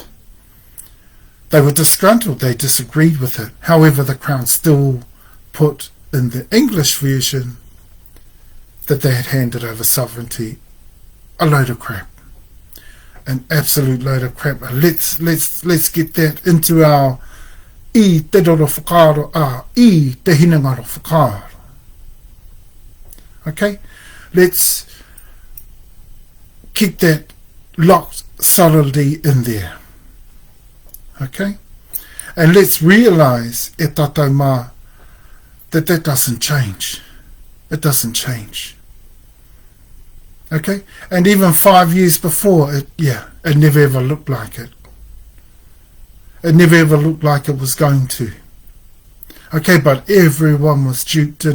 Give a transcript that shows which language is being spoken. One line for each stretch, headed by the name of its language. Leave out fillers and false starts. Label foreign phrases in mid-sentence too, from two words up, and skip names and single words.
English: They were disgruntled, they disagreed with it. However, the Crown still put in the English version that they had handed over sovereignty. A load of crap. An absolute load of crap. Let's get that into our
Māori: I te roro whakaaro a I te hinangaro whakaaro.
English: Okay? Let's keep that locked solidly in there. Okay? And let's realise
Māori: e tātou mā
English: that doesn't change. It doesn't change. Okay? And even 5 years before, it never ever looked like it. It never ever looked like it was going to. Okay, but everyone was duped in.